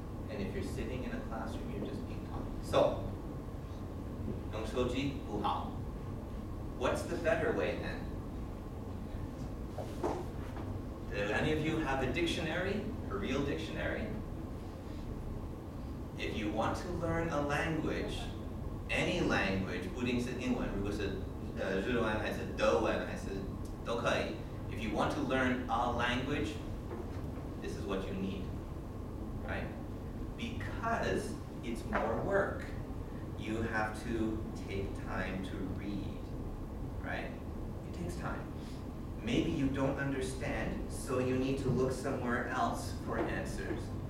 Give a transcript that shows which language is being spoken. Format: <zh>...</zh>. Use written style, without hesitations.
<en>And if you're sitting in a classroom, you're just being taught. So,</en> <zh>用手机不好.</zh> <en>What's the better way then? Do any of you have a dictionary, a real dictionary? If you want to learn a language, any language,</en> <zh>不一定是英文，如果是日文还是德文还是都可以。</zh> <en>If you want to learn a language, this is what you need, right? Because it's more work. You have to take time to read, right? It takes time. Maybe you don't understand, so you need to look somewhere else for answers.</en>